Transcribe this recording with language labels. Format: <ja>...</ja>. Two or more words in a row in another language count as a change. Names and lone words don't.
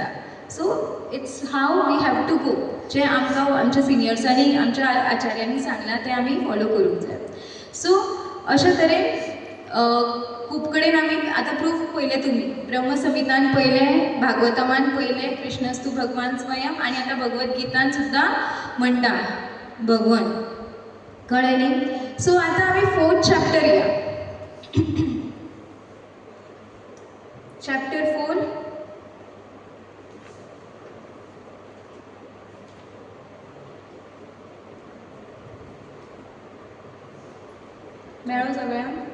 <en>so it's how we have to go.</en> <kok>जें आमकां आमच्या सिनियर्सांनी, आमच्या आचार्यांनी सांगलां तें आमी फॉलो करूंक जाय. सो अशे तरेन खूब कडेन आमी आतां प्रूफ पयले तुमी, ब्रह्मसंहितान पयलें, भागवतमान पयलें,</kok> <sa>कृष्णस्तु भगवान स्वयं,</sa> <kok>आनी आतां भगवत गीतान सुद्दां म्हणटा भगवन. कळ्ळें न्ही. सो आतां आमी 4th चॅप्टर या. चॅप्टर 4. मेळो सगळ्यांक?</kok>